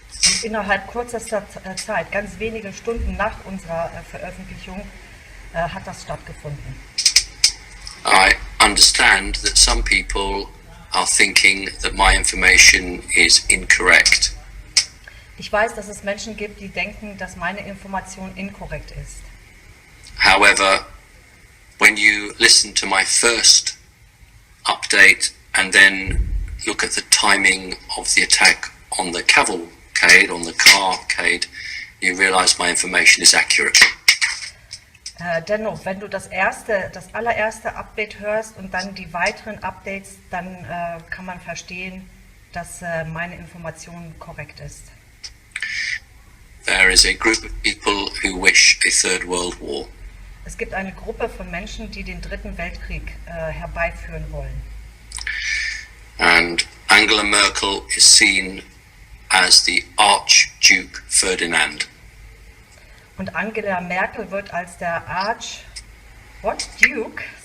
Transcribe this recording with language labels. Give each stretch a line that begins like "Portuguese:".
German: Und innerhalb kürzester Zeit, ganz wenige Stunden nach unserer Veröffentlichung, hat das stattgefunden.
English: I understand that some people are thinking that my information is incorrect.
German: Ich weiß, dass es Menschen gibt, die denken, dass meine Information inkorrekt ist.
English: However, when you listen to my first update and then look at the timing of the attack on the cavalcade, on the carcade, you realize my information is accurate.
German: Dennoch, wenn du das allererste Update hörst und dann die weiteren Updates, dann kann man verstehen, dass meine Information korrekt ist.
English: There is a group of people who wish a third world war.
German: Es gibt eine Gruppe von Menschen, die den Dritten Weltkrieg herbeiführen wollen.
English: And Angela Merkel is seen as the Archduke Ferdinand.
German: Und Angela Merkel wird als der Archduke